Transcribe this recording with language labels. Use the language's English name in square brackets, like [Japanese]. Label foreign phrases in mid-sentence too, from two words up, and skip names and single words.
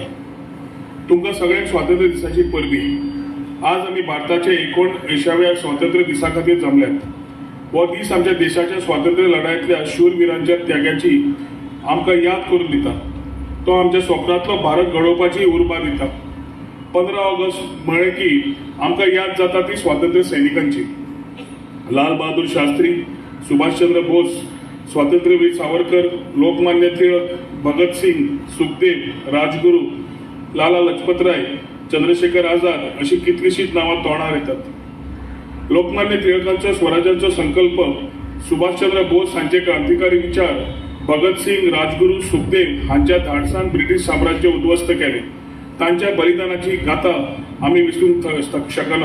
[Konkani] तुमकां सगळ्यांक स्वातंत्र्य दिसाची परबीं. आज आमी भारताचे 79व्या स्वातंत्र्य दिसा खातीर जमल्यात. हो दीस आमच्या देशाच्या स्वातंत्र्य लढायतल्या शूरवीरांच्या त्यागाची आमकां याद करून दिता. तो आमच्या स्वप्नांतलो भारत घडोवपाची उर्बा दिता. 15 ऑगस्ट म्हळें की आमकां याद जाता ती स्वातंत्र्य सैनिकांची. लाल बहादूर शास्त्री, सुभाषचंद्र बोस, स्वातंत्र्यवीर सावरकर, लोकमान्य टिळक, भगतसिंग, सुखदेव, राजगुरू, लाला लजपतराय, चंद्रशेखर आझाद अशी कितलीशीच नावां तोंडार येतात. लोकमान्य टिळकांचो स्वराज्याचो संकल्प, सुभाषचंद्र बोस हांचे क्रांतिकारी विचार, भगतसिंग, राजगुरू, सुखदेव हांच्या धाडसान ब्रिटीश साम्राज्य उद्ध्वस्त केले. तांच्या बलिदानाची गाथा आमी विसरूंक शकना.